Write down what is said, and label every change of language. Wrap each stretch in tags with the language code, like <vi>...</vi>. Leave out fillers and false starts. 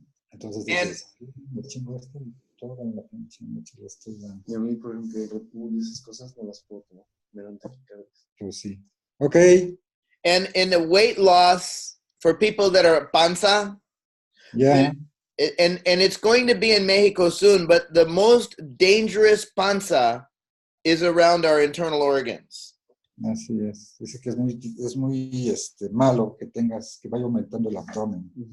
<es>Entonces dices, me chingo esto y todo en la pinche noche lo estoy dando. Y a mí, por ejemplo, el Red Bull y esas cosas no las puedo tomar. Me dan taquicardia. Pues sí. Ok.</es> <en>And in the weight loss for people that are</en> <es>panza, Ya.</es> <en>and it's going to be in Mexico soon, but the most dangerous</en> <es>panza</es> <en>is around our internal organs.</en> <es>Así es. Dice que es muy malo que vaya aumentando el abdomen.</es>